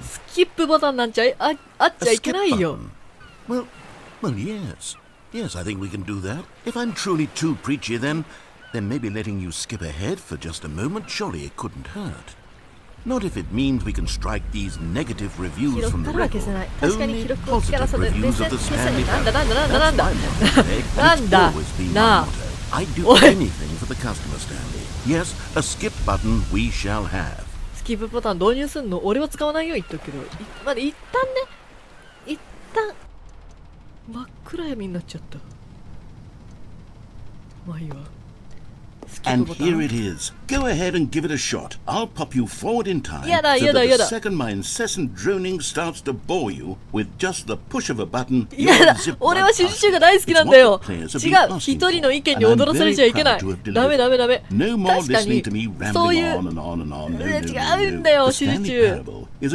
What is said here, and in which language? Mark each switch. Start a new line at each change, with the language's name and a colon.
Japanese: スキップボタンなんちゃあっちゃいけないよ。
English: Well, yes. Yes, I think we can do that. If I'm truly too preachy, then maybe letting you skip ahead for just a moment, surely it couldn't hurt. Not if it means we can strike these negative reviews from the record. Only positive reviews of the Stanley Parable. That's my motto, and it's always been my motto. I'd do anything for the customer, Stanley. Yes, a skip button we shall have.
Japanese: スキップボタン導入すんの俺は使わないよ言っとくけど、まだ一旦真っ暗闇になっちゃった。まあいいわ。
English: And here it is. Go ahead and give it a shot. I'll pop you forward in time so that the second my incessant droning starts to bore you with just the push of a button.
Japanese: 俺は指示中が大好きなんだよ。違う、一人の意見に踊らされちゃいけない。ダメ。確かにそういう違うんだよ、指示中。